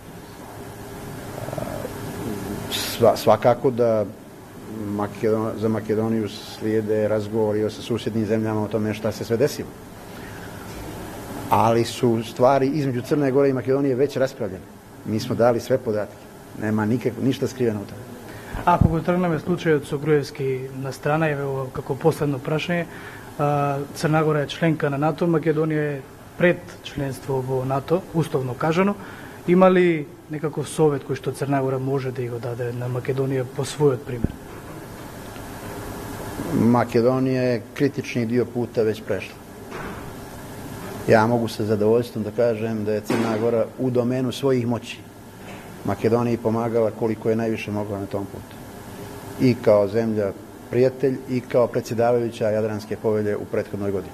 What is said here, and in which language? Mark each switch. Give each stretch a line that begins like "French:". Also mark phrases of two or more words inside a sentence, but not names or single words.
Serbian: Svakako da za Makedoniju slijede razgovori sa susjednim zemljama o tome šta se sve desilo. Ali su stvari između Crne Gore i Makedonije već raspravljene. Mi smo dali sve podatke. Nema ništa skriveno u tome.
Macedonian: Ако го тргнеме случајот со Груевски на страна, еве како последно прашање, Црна Гора е членка на НАТО, Македонија е пред членство во НАТО, условно кажано. Има ли некаков совет кој што Црна Гора може да го даде на Македонија по својот пример?
Serbian: Makedonija je kritični dio puta već prešla. Ja mogu sa zadovoljstvom da kažem da je Crna Gora u domenu svojih moći Makedoniji pomagala koliko je najviše mogla na tom putu. I kao zemlja prijatelj i kao predsjedavajuća Jadranske povelje u prethodnoj godini.